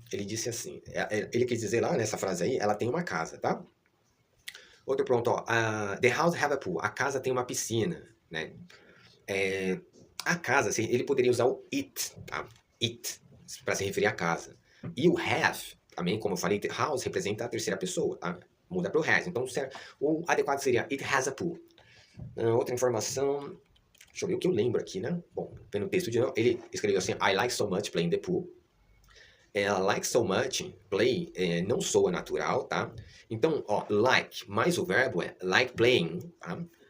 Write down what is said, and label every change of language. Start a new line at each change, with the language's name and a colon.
Portuguese: Ele disse assim, ele quis dizer lá nessa frase aí, ela tem uma casa, tá? Outro ponto, ó.
English: The house have a pool.
Portuguese: A casa tem uma piscina, né? A casa, ele poderia usar o it, tá? It, para se referir à casa. E o have, também, como eu falei, house representa a terceira pessoa, tá? Muda para o has. Então, o adequado seria
English: it has a pool.
Portuguese: Outra informação, deixa eu ver o que eu lembro aqui, né? Bom, pelo texto de novo, ele escreveu assim,
English: I like so much playing the pool. Like so much, play,
Portuguese: não soa natural, tá? Então, ó, like, mais o verbo é
English: like playing,
Portuguese: tá?